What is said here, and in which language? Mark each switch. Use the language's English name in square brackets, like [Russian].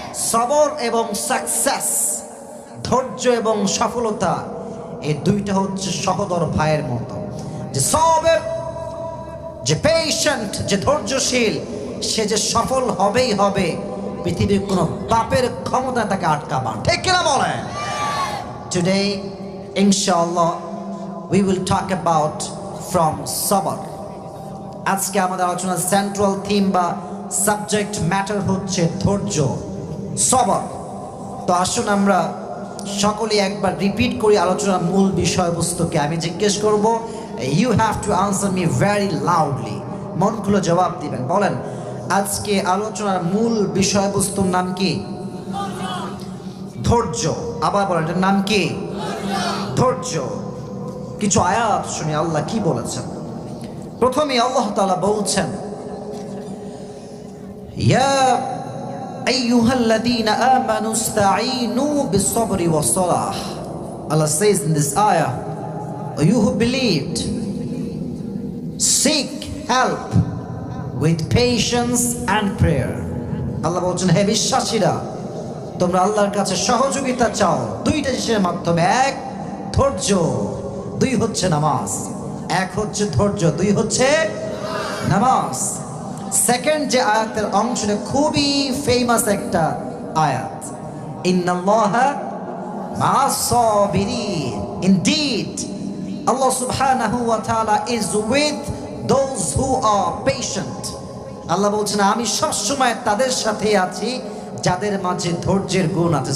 [Bangla] সবর এবং সাকসেস, ধৈর্য এবং সফলতা, এই দুইটা হচ্ছে সহোদর ভাইয়ের মতো। যে সবর, যে পেশেন্ট, যে ধৈর্যশীল, সে যে সফল হবেই হবে, পৃথিবীর কোনো পাপের ক্ষমতা তাকে আটকাবার। ঠিক কিনা বলেন? [English] Today ইনশাআল্লাহ we will talk about from sabr. [Bangla] আজকে আমাদের আলোচনার সেন্ট্রাল থিম বা সাবজেক্ট ম্যাটার হচ্ছে ধৈর্য, সবর। তো আসুন আমরা সকলে একবার রিপিট করি আলোচনার মূল বিষয়বস্তুকে। আমি জিজ্ঞেস করব, [English] you have to answer me very loudly, [Bangla] মন খুলে জবাব দিবেন। বলেন, আজকে আলোচনার মূল বিষয়বস্তুর নাম কি? ধৈর্য। আবার বলেন, এটার নাম কি? ধৈর্য। কিছু আয়াত শুনি আল্লাহ কি বলেছেন। প্রথমে আল্লাহ তাআলা বলছেন, [Arabic] ইয়া আইয়ুহাল্লাযীনা আমানু ইসতাঈনু বিস-সাবরি ওয়াস-সালাহ। [English] Allah says in this ayah, you who believed, seek help with patience and prayer. [Bangla] আল্লাহ বলছেন, হে বিশ্বাসীরা, তোমরা আল্লাহর কাছে সহযোগিতা চাও দুইটা জিনিসের মাধ্যমে। এক ধৈর্য, দুই হচ্ছে নামাজ। এক হচ্ছে ধৈর্য, দুই হচ্ছে নামাজ। সেকেন্ড যে আয়াতের অংশটা খুবই ফেমাস একটা আয়াত, [Arabic] ইন্নাল্লাহা মা'আস সাবিরিন। [English] Indeed, Allah subhanahu wa ta'ala is with those who are patient. [Bangla] আল্লাহ বলছেন, আমি সবসময় তাদের সাথে আছি যাদের মাঝে ধৈর্যের গুণ আছে।